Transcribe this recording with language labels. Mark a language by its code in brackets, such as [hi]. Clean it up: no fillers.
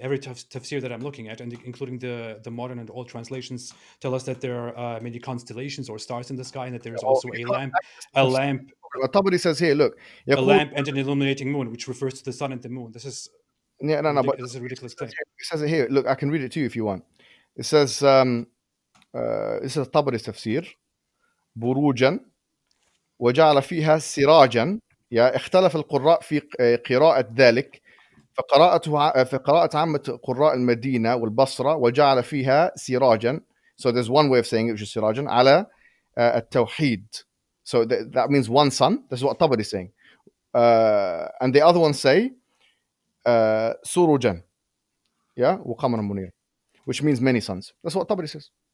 [en] Every tafsir that I'm looking at, and including the modern and old translations, tell us that there are many constellations or stars in the sky, and that there is also a lamp. Tabari says here, look, a lamp and an illuminating moon, which refers to the sun and the moon. This is but this is a ridiculous claim. It says it here. Look, I can read it to you if you want. It says, this is Tabari's tafsir. [ar] بروجا وجعل فيها سراجا يا اختلف القراء في قراءة ذلك فقراءة عامة قراء المدينة والبصرة وجعل فيها سراجا. [en] So there's one way of saying it, which is سراجا على التوحيد. So that means one sun. That's what Tabari is saying. And the other ones say سروجا, yeah, وقمرا منيرا, which means many suns. That's what Tabari says.